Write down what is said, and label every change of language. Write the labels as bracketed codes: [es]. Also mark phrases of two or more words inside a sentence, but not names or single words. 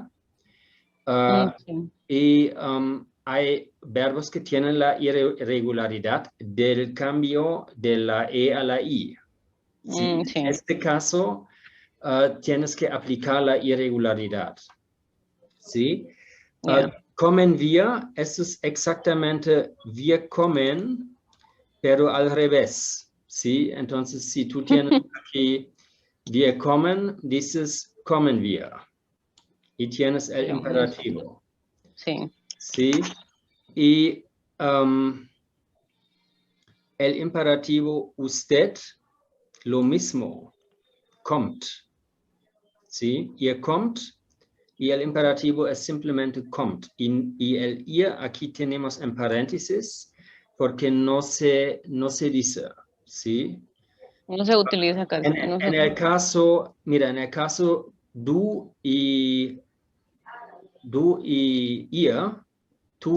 [es] Sí. Y hay verbos que tienen la irregularidad del cambio de la E a la I. ¿Sí? Sí. En este caso, tienes que aplicar la irregularidad. ¿Sí? Yeah. [de] Kommen wir, [es] eso es exactamente [de] wir kommen, [es] pero al revés. ¿Sí? Entonces, si tú tienes aquí [de] wir kommen, [es] dices [de] kommen wir. [es] Y tienes el imperativo. Sí. ¿Sí? Y el imperativo usted, lo mismo, kommt. [de] ¿Sí? Ihr kommt. [es] Y el imperativo es simplemente kommt. Y el ir aquí tenemos en paréntesis porque no se dice. ¿Sí? No se utiliza casi. En el caso, mira, en el caso du y ir, tú